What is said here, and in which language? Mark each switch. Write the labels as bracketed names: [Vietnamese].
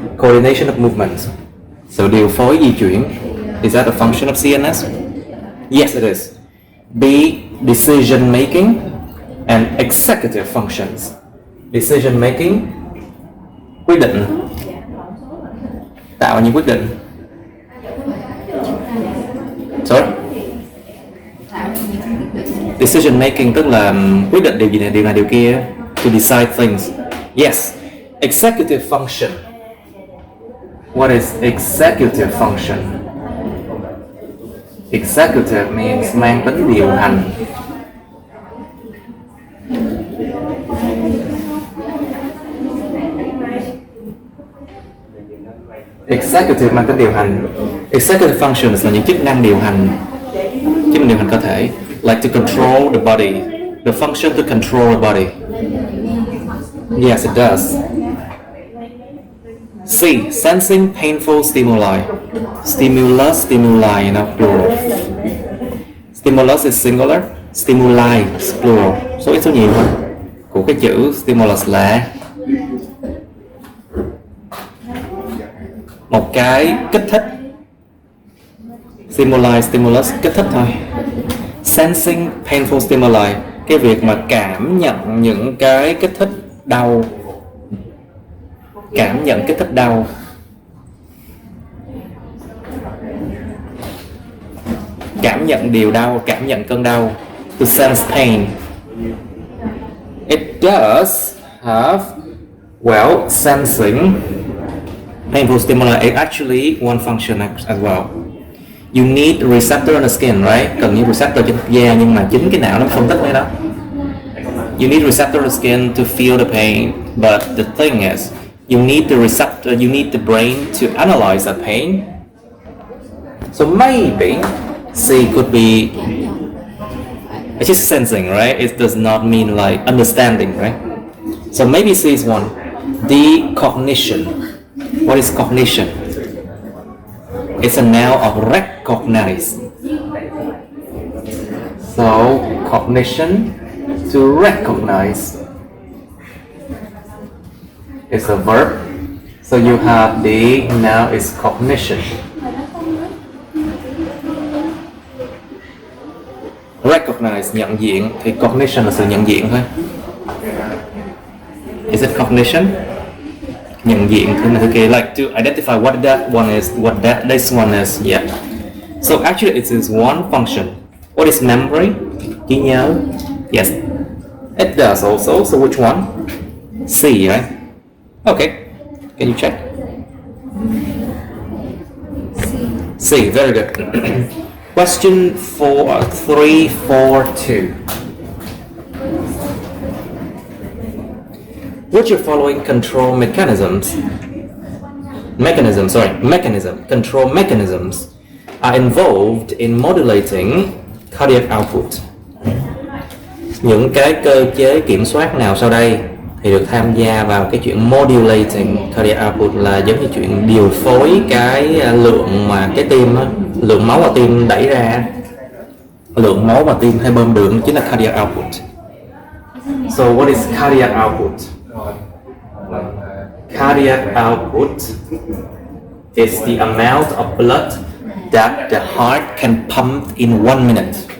[English] Coordination of movement. So [Vietnamese] điều phối di chuyển. [English] Is that a function of CNS? Yes, it is. B. Decision making and executive functions. [Vietnamese] Decision making, quyết định, tạo những quyết định. [English] Sorry? [Vietnamese] Decision making tức là quyết định điều gì này, điều này, điều kia. [English] To decide things. Yes. Executive function. What is executive function? Executive means [Vietnamese] mang tính điều hành. Executive mang tính điều hành. Executive functions là những chức năng điều hành. Chức năng điều hành cơ thể. [English] Like to control the body. The function to control the body. Yes, it does. C. Sensing painful stimuli. Stimulus, stimuli, plural. Stimulus is singular. Stimuli is plural. [Vietnamese] Số ít số nhiều hơn của cái chữ stimulus là một cái kích thích. Stimuli, stimulus, kích thích thôi. [English] Sensing painful stimuli, [Vietnamese] cái việc mà cảm nhận những cái kích thích đau. Cảm nhận kích thích đau. Cảm nhận điều đau, cảm nhận cơn đau. [English] To sense pain. It does have, well, sensing painful stimuli is actually one function as well. You need a receptor on the skin, right? [Vietnamese] Cần những receptor trên da, nhưng mà chính cái não nó phân tích cái đó. [English] You need receptor on the skin to feel the pain, but the thing is, you need the receptor, you need the brain to analyze that pain. So maybe C could be it's just sensing, right? It does not mean like understanding, right? So maybe C is one. D. Cognition. What is cognition? It's a noun of recognize. So cognition, to recognize, is a verb. So you have the noun is cognition. [Vietnamese] Recognize, nhận diện, thì cognition là sự nhận diện thôi. [English] Is it cognition? [Vietnamese] Nhận diện thứ này thứ kia, [English] like to identify what that one is, what this one is. Yeah. So actually it is one function. What is memory? [Vietnamese] Trí nhớ. [English] Yes. It does also. So which one? C, right? Okay. Can you check? C. Very good. Question 342. Which of following control control mechanisms are involved in modulating cardiac output? [Vietnamese] Những cái cơ chế kiểm soát nào sau đây thì được tham gia vào cái chuyện modulating cardiac output, là giống như chuyện điều phối cái lượng mà cái tim, lượng máu mà tim đẩy ra, lượng máu mà tim hay bơm đường chính là cardiac output. [English] So what is cardiac output? Cardiac output is the amount of blood that the heart can pump in 1 minute.